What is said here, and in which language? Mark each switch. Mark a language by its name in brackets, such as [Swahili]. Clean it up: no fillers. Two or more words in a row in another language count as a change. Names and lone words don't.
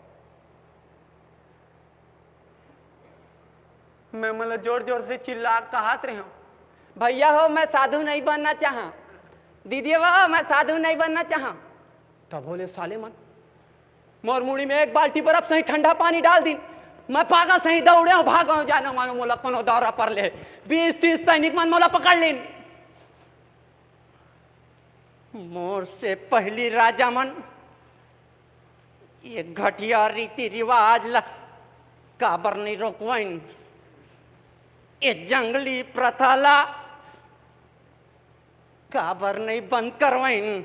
[Chhattisgarhi] मैं मतलब जोर जोर से चिल्ला कहत रहे हूं, भैया हो मैं साधु नहीं बनना चाहा, दीदी हो मैं साधु नहीं बनना चाहा। तब बोले साले मन मोर मुड़ी में एक बाल्टी बर्फ सही ठंडा पानी डाल दी, मैं पागल सही दौड़े हूँ, भागा जाना मानो मोला कोनो दौरा पर ले 20-30 सैनिक मन मोला पकड़ लीन। मोर से पहली राजा मन ये घटिया रीति रिवाज ला काबर नहीं रोकवाइन, ये जंगली प्रथा ला काबर नहीं बंद करवाइन।